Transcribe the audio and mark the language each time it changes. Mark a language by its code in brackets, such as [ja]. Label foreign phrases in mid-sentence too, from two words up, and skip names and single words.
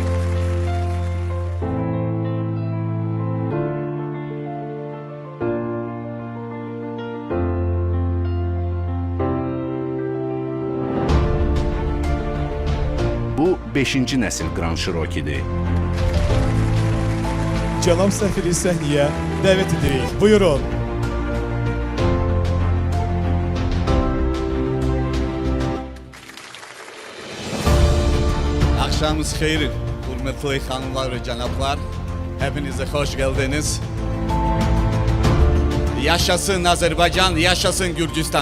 [az] Bu 5-ci nəsil Grand Cherokee-dir. Cənab səfiri səhnəyə dəvət edirik. Buyurun. [tr] Akşamınız hayır, hürmetli hanımlar ve canaplar. Hepinize hoş geldiniz. Yaşasın Azerbaycan, yaşasın Gürcistan.